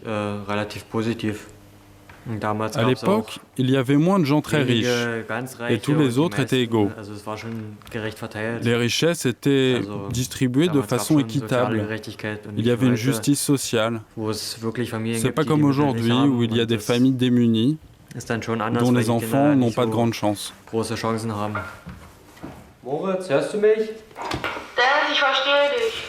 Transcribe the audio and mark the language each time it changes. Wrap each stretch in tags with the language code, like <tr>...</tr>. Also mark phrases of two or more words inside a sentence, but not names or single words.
<fr>À l'époque, il y avait moins de gens très riches, et tous les autres étaient égaux. Les richesses étaient distribuées de façon équitable. Il y avait une justice sociale. C'est pas comme aujourd'hui, où il y a des familles démunies, dont les enfants n'ont pas de grande chance.</fr> <de>Moritz, hörst du mich? Dad, ich verstehe dich.</de>